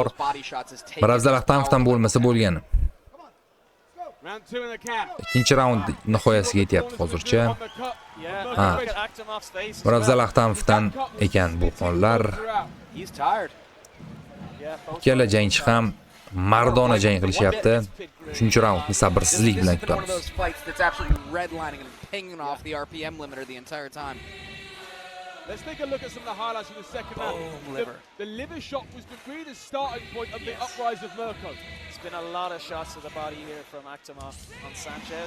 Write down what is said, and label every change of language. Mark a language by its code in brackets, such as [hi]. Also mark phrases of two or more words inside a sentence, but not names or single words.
[en] those body shots is taking [uz] Muravzal Ahtamovdan bo'lmasa bo'lgani. [en] Round 2 in the can. [uz] Ikkinchi raund nihoyasiga yetyapti hozircha. [en] On the cut. Yeah, [uz] Ha. [en] look at Akhtamov's face. as [uz] Muravzal [en] well. [uz] Ahtamovdan ekan bu qonlar. [en] He's tired. Yeah, both [uz] Ikkala jangchi ham mardona jang qilishyapti. 3-raundni sabrsizlik bilan [en] This has been one of [uz] kutamiz. [en] those fights that's absolutely redlining and pinging off the RPM limiter the entire time. Let's take a look at some of the highlights from the second round. Boom, liver. The liver shot was really the starting point of the uprise of Mirko. There's been a lot of shots to the body here from Akhtamov on Sanchez.